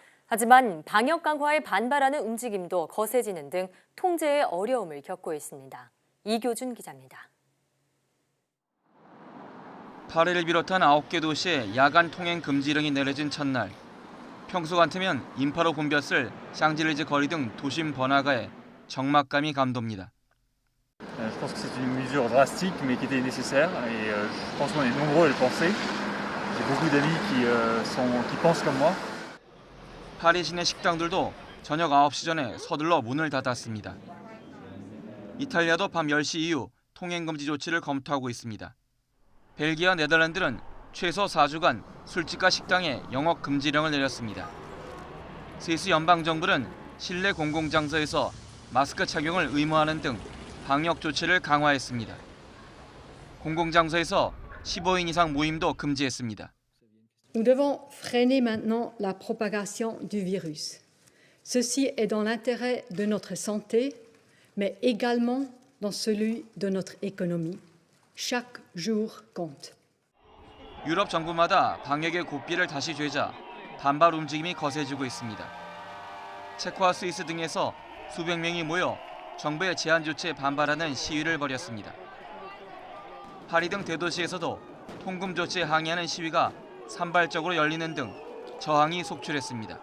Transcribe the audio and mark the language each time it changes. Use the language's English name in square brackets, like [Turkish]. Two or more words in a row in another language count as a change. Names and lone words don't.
[Korean] 하지만 방역 강화에 반발하는 움직임도 거세지는 등 통제에 어려움을 겪고 있습니다. 이교준 기자입니다. 파리를 비롯한 9개 도시에 야간 통행 금지령이 내려진 첫날. 평소 같으면 인파로 붐볐을 샹젤리제 거리 등 도심 번화가에 적막감이 감돕니다. [French] Je pense que c'est une mesure drastique mais qui était nécessaire et je pense qu'on est nombreux à le penser. J'ai beaucoup d'amis qui pensent comme moi. [Korean] 파리 시내 식당들도 저녁 9시 전에 서둘러 문을 닫았습니다. 이탈리아도 밤 10시 이후 통행 금지 조치를 검토하고 있습니다. 벨기에와 네덜란드는 최소 4주간 술집과 식당에 영업 금지령을 내렸습니다. 스위스 연방정부는 실내 공공장소에서 마스크 착용을 의무화하는 등 방역 조치를 강화했습니다. 공공장소에서 15인 이상 모임도 금지했습니다. [French] Nous devons freiner maintenant la propagation du virus. Ceci est dans l'intérêt de notre santé, mais également dans celui de notre économie. Chaque jour compte. [Korean] 유럽 정부마다 방역의 고삐를 다시 죄자 반발 움직임이 거세지고 있습니다. 체코와 스위스 등에서 수백 명이 모여 정부의 제한 조치에 반발하는 시위를 벌였습니다. 파리 등 대도시에서도 통금 조치에 항의하는 시위가 산발적으로 열리는 등 저항이 속출했습니다.